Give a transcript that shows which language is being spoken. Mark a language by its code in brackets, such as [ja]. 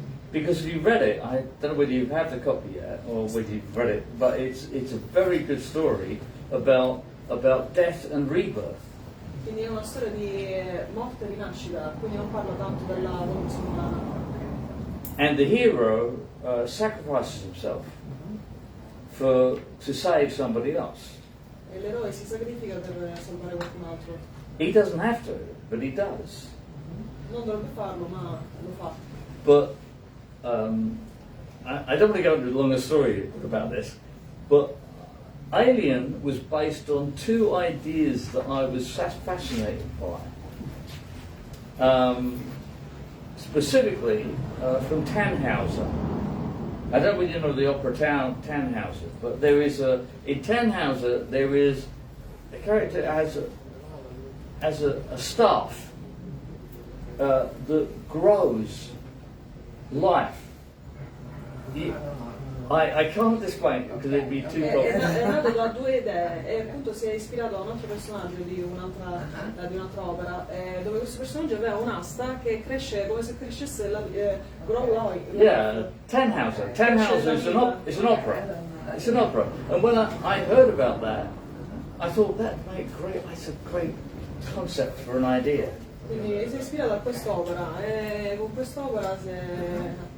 [en] Because if you read it, I don't know whether you have the copy yet or whether you've read it, but it's a very good story about death and rebirth. [it] Quindi è una storia di morte e rinascita, quindi non parla tanto della condizione umana. [en] And the hero sacrifices himself to save somebody else. [it] E l'eroe si sacrifica per salvare qualcun altro. [en] He doesn't have to, but he does. [it] Non dovrebbe farlo, ma lo fa. [en] But I don't want to go into a longer story about this, but Alien was based on two ideas that I was fascinated by. Specifically from Tannhauser. I don't know whether you know the opera Tannhauser, but in Tannhauser there is a character as a staff that grows life. I can't explain it because it'd be too [it] È [en] complicated. [it] nato da due idee e appunto si è ispirato a un altro personaggio di un'altra opera dove questo personaggio aveva un'asta che cresce come se crescesse grow Lloyd. [en] Yeah, Tannhauser. Tannhauser is an opera. It's an opera. And when I heard about that, I thought that's a great concept for an idea. [it] Quindi si è ispirato a quest'opera e con quest'opera si è...